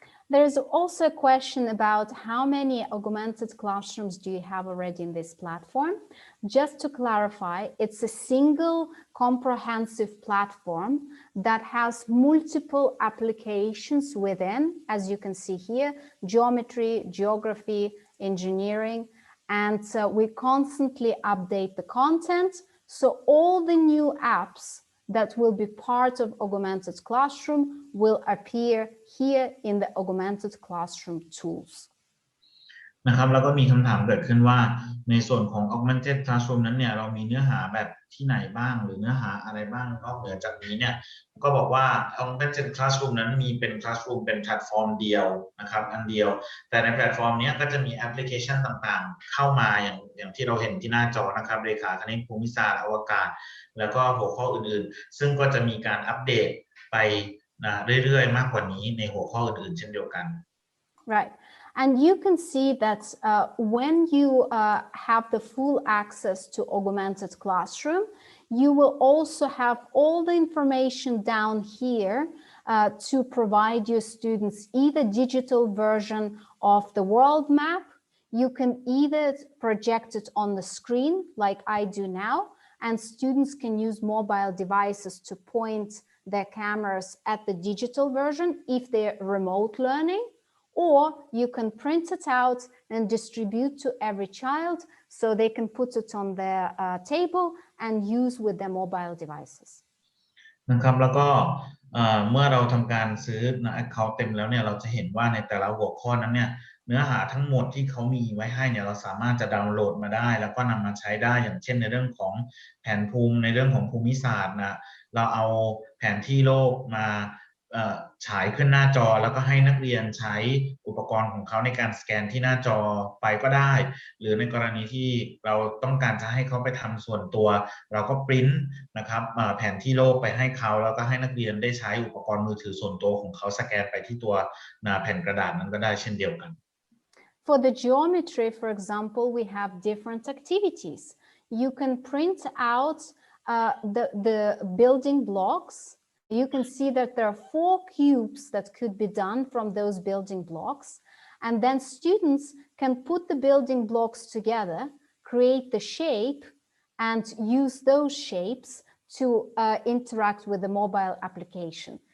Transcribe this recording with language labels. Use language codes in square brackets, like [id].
[en] There's also a question about how many augmented classrooms do you have already in this platform? Just to clarify, it's a single comprehensive platform that has multiple applications within, as you can see here, geometry, geography, engineering, and we constantly update the content. So all the new apps that will be part of Augmented Classroom will appear here in the Augmented Classroom tools. [th] นะครับแล้วก็มีคำถามเกิดขึ้นว่าในส่วนของ Augmented Classroom นั้นเนี่ยเรามีเนื้อหาแบบที่ไหนบ้างหรือเนื้อหาอะไรบ้างนอกเหนือจากนี้เนี่ยก็บอกว่า Augmented Classroom นั้นมีเป็น Classroom เป็นแพลตฟอร์มเดียวนะครับอันเดียวแต่ในแพลตฟอร์มนี้ก็จะมีแอปพลิเคชันต่างๆเข้ามาอย่างที่เราเห็นที่หน้าจอนะครับเรขาคณิตภูมิศาสตร์อวกาศแล้วก็หัวข้ออื่นๆซึ่งก็จะมีการอัปเดตไปเรื่อยๆมากกว่านี้ในหัวข้ออื่นๆเช่นเดียวกัน [en] Right. And you can see that when you have the full access to Augmented Classroom, you will also have all the information down here to provide your students either digital version of the world map. You can either project it on the screen like I do now, and students can use mobile devices to point their cameras at the digital version if they're remote learning. Or you can print it out and distribute to every child so they can put it on their table and use with their mobile devices. [th] นะครับแล้วก็เมื่อเราทำการซื้อaccount เต็มแล้วเนี่ยเราจะเห็นว่าในแต่ละหัวข้อนั้นเนี่ยเนื้อหาทั้งหมดที่เขามีไว้ให้เนี่ยเราสามารถจะดาวน์โหลดมาได้แล้วก็นำมาใช้ได้อย่างเช่นในเรื่องของแผนภูมิในเรื่องของภูมิศาสตร์นะเราเอาแผนที่โลกมา ฉายขึ้นหน้าจอแล้วก็ให้นักเรียนใช้อุปกรณ์ของเขาในการสแกนที่หน้าจอไปก็ได้หรือในกรณีที่เราต้องการจะให้เขาไปทำส่วนตัวเราก็ปริ้นนะครับแผนที่โลกไปให้เขาแล้วก็ให้นักเรียนได้ใช้อุปกรณ์มือถือส่วนตัวของเขาสแกนไปที่ตัวแผ่นกระดาษนั้นก็ได้เช่นเดียวกัน [en] For the geometry, for example, we have different activities. You can print out the building blocks, you can see that there are 4 cubes that could be done from those building blocks. And then students can put the building blocks together, create the shape, and use those shapes to interact with the mobile application.